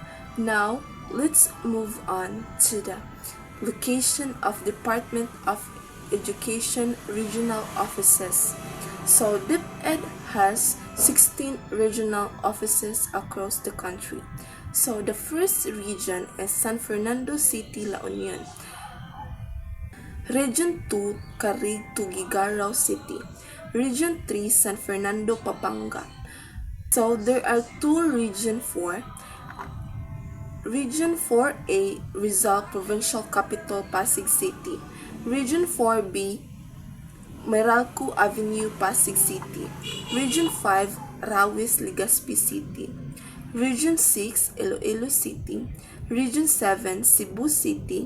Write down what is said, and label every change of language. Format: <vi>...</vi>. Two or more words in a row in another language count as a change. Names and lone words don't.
<en>Now, let's move on to the location of Department of Education regional offices. So, DepEd has 16 regional offices across the country. So, the first region is San Fernando City, La Union. Region 2, Carig, Tuguegarao City. Region 3, San Fernando, Pampanga. So, there are two Region 4. Region 4A, Rizal Provincial Capital, Pasig City. Region 4B, Meralco Avenue, Pasig City. Region 5, Rawis, Legazpi City. Region 6, Iloilo City. Region 7, Cebu City.</en>